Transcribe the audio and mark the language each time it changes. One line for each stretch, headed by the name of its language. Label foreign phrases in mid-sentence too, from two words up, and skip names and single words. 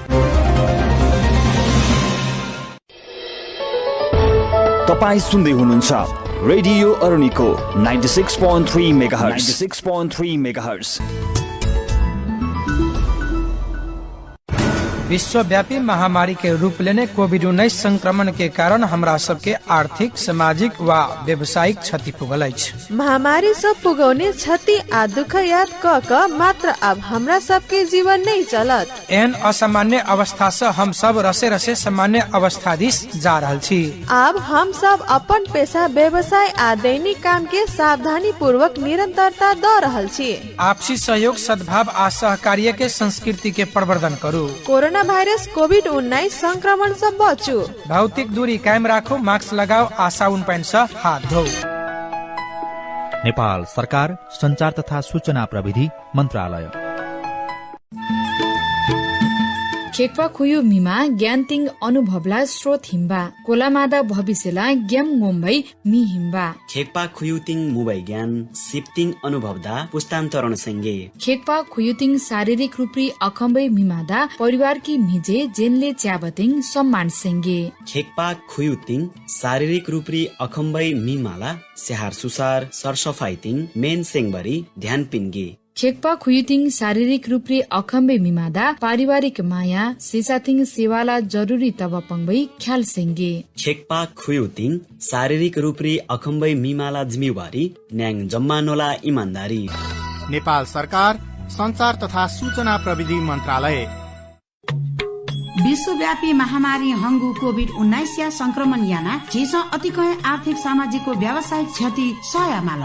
Nepali: तपाईं सुन्दै हुनुहुन्छ रेडियो अरुणिको 96.3 मेगाहर्ज 96.3 मेगाहर्ज।
Maithili: विश्वव्यापी महामारी के रूप लेने कोविड-19 संक्रमण के कारण हमरा सबके आर्थिक, सामाजिक व व्यवसायिक क्षति पुगल अछि। महामारी सब पुगौने क्षति आ दुख याद क मात्र अब हमरा सबके जीवन नहीं चलत। एहन असामान्य अवस्था से हम सब रसे रसे सामान्य अवस्था दिस जा रहल छी। अब हम सब अपन पेशा, व्यवसाय आ दैनिक काम के सावधानी पूर्वक निरंतरता द रहल छी। आपसी सहयोग, सद्भाव आ सहकार्य के संस्कृति के प्रवर्धन करू। कोरोना भाइरस कोविड-19 संक्रमण से बचू। भौतिक दूरी कायम राखू, मास्क लगाओ आ साबुन पानी से हाथ धो। नेपाल सरकार संचार तथा सूचना प्रविधि मन्त्रालय।
Ternateño: खेक्पा खुयु मिमा ज्ञानतिङ अनुभवला स्रोत हिम्बा कोलामादा भविष्यला ज्ञम मुम्बई मि हिम्बा खेक्पा खुयुतिङ मुम्बई ज्ञान सिप्तिङ अनुभवदा पुस्तान्तरण सँगै खेक्पा खुयुतिङ शारीरिक रूपी अखम्बै मिमादा परिवार की मिजे जेनले च्याबतिङ सम्मान सँगै खेक्पा खुयुतिङ शारीरिक रूपी अखम्बै मिमाला स्याहार सुसार सरसफाइतिङ मेन सेङबरी ध्यान पिन्गे खेक्पा खुयुतिङ शारीरिक रूपले अखम्बे मिमादा पारिवारिक माया सेसाथिङ सेवाला जरुरी तब पंगबै ख्याल सेंगे खेक्पा खुयुतिङ शारीरिक रूपले अखम्बै मिमाला जिम्मेवारी न्याङ जम्मानोला इमान्दारी। नेपाल सरकार संचार तथा सूचना प्रविधि मन्त्रालय।
Newari: विश्वव्यापी महामारी हंगु कोभिड-19 या संक्रमण याना झिस अतिकय आर्थिक सामाजिक व्यावसायिक क्षति सयामाल